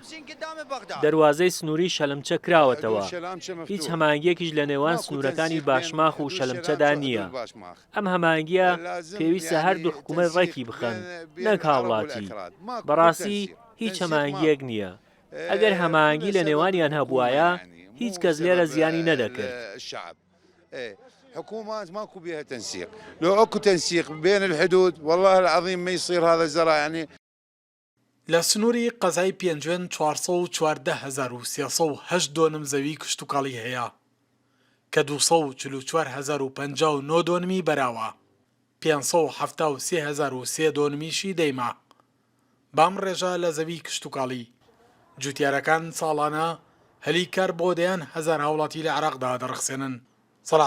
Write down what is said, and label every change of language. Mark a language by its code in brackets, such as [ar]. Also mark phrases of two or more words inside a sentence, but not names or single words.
[ckb] دەواازەی سنووری شەلمچە کراوەتەوە، هیچ هەمانگیەکیش لە نێوان سنوورەکانی باشماخ و شەلمچەدا نییە. ئەم هەمانگیە پێویستە هەردوو حکوومەت ڕێکی بخەن، نەک هاوڵاتی. بەڕاستی هیچ هەمانگیەک نییە. ئەگەر هەمانگی لە نێوانیان هەبوایە هیچ کەس لێرە زیانی نەدەکرد. [ar] حكومات ماكو بها تنسيق، لو اكو تنسيق بين الحدود والله العظيم ما يصير هذا الزرع. يعني [ckb] لە سنووری قەزای پێنجوێن 414,308 دۆنم زەوی کشتتوکاڵی هەیە کە 244,059 دۆنمی بەراوە، 573,003 دۆنمیشی دەیما. بام ڕێژە لە زەوی کشتتوکاڵی جوتیارەکان ساڵانە هەلیکار بۆ دەیان 1000 هاوڵاتی لە عێراقدا دەڕخسێنن.